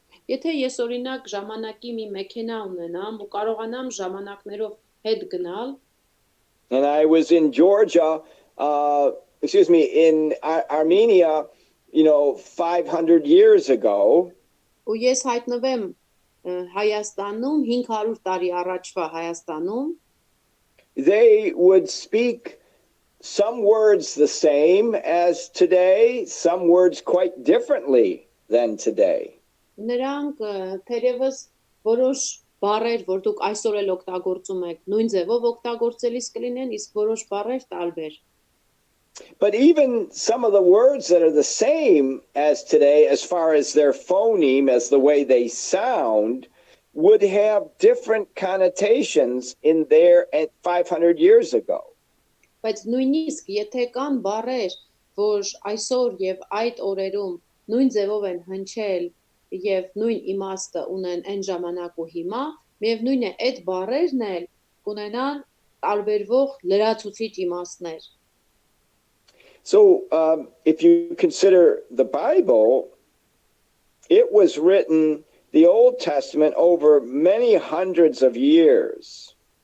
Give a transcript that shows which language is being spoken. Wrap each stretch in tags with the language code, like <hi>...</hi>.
<hy>Եթե ես օրինակ ժամանակի մի մեքենա ունենամ ու կարողանամ ժամանակներով հետ գնալ,</hy> <en>and I was in Georgia, in Armenia, 500 years ago.</en> <hy>ու ես հայտնվեմ Հայաստանում 500 տարի առաջվա Հայաստանում,</hy> <en>they would speak some words the same as today, some words quite differently than today.</en> <hy>Նրանք թերևս որոշ բառեր, որ դուք այսօր էլ օգտագործում եք, նույն ձևով օգտագործելիս կլինեն, իսկ որոշ բառեր տարբեր.</hy> <en>But even some of the words that are the same as today, as far as their phoneme, as the way they sound, would have different connotations in there at 500 years ago.</en> <hy>Բայց նույնիսկ եթե կան բառեր, որ այսօր եւ այդ օրերում նույն ձևով են հնչել եւ նույն իմաստը ունեն այն ժամանակ ու հիմա, միևնույն է այդ բառերն էլ կունենան տարբերվող լրացուցիչ իմաստներ.</hy> <en>So if you consider the Bible, it was written, the Old Testament, over many hundreds of years.</en>